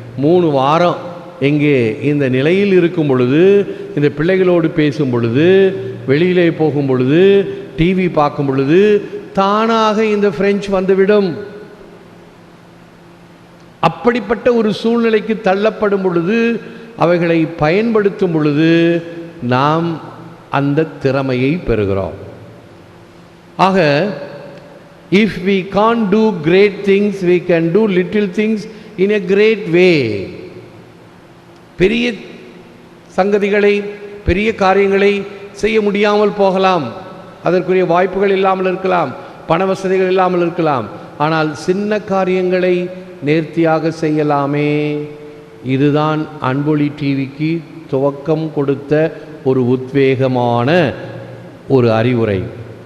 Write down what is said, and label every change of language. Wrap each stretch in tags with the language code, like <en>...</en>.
<ta>3 வாரம் எங்கே இந்த நிலையில் இருக்கும் பொழுது, இந்த பிள்ளைகளோடு பேசும் பொழுது, வெளியிலே போகும் பொழுது, டிவி பார்க்கும் பொழுது தானாக இந்த பிரெஞ்சு வந்துவிடும். அப்படிப்பட்ட ஒரு சூழ்நிலைக்கு தள்ளப்படும் பொழுது, அவைகளை பயன்படுத்தும் பொழுது நாம் அந்த திறமையை பெறுகிறோம். ஆக</ta> <en>if we can't do great things, we can do little things in a great way.</en> <ta>பெரிய சங்கதிகளை, பெரிய காரியங்களை செய்ய முடியாமல் போகலாம், அதற்குரிய வாய்ப்புகள் இல்லாமல் இருக்கலாம், பண வசதிகள் இல்லாமல் இருக்கலாம். ஆனால் சின்ன காரியங்களை நேர்த்தியாக செய்யலாமே. இதுதான் அன்பொலி டிவிக்கு துவக்கம் கொடுத்த ஒரு உத்வேகமான ஒரு அறிவுரை.</ta>